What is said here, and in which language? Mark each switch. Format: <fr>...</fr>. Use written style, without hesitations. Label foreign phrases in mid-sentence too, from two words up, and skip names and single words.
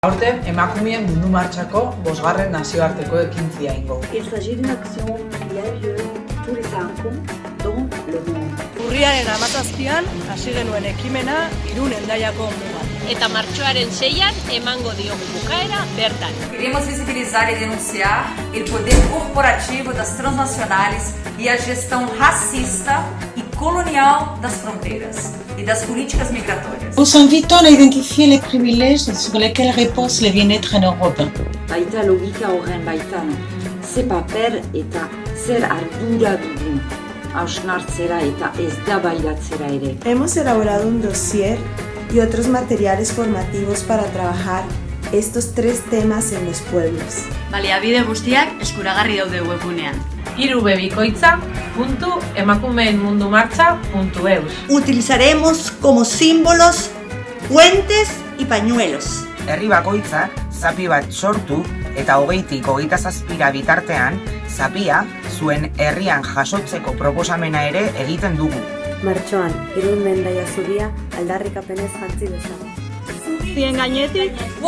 <eu>Aurten, emakumeen mundu martxako 5. nazioarteko ekintzia ingo.</eu> <fr>Il s'agit d'une action qui a lieu tous les 5 ans dans le monde.</fr> <eu>Urriaren 17an hasi genuen ekimena Irun Hendaiako mugan. Eta martxoaren 6an emango diogu bukaera bertan.</eu> <pt>Queremos visibilizar e denunciar o poder corporativo das transnacionais e a gestão racista e colonial das fronteiras e das políticas migratórias.</pt> <fr>Nous invitons à identifier les privilèges sur lesquels repose le bien-être en Europe.</fr> <eu>Baita logika horren baitan, ze paper eta zer ardura dugun hausnartzera eta eztabaidatzera ere.</eu> <es>Hemos elaborado un dossier y otros materiales formativos para trabajar estos 3 temas en los pueblos.</es> <eu>Baliabide guztiak eskuragarri daude webgunean. irubebikoitza.emakumeenmundumartxa.eus.</eu> <es>Utilizaremos como símbolos puentes y pañuelos.</es> <eu>Herri bakoitzak zapi bat sortu eta 20tik 27 bitartean zapia zuen herrian jasotzeko proposamena ere egiten dugu. Martxoan, Irun Hendaia zubia aldarrikapenez jantzi dezagun. Zubien gainetik,</eu>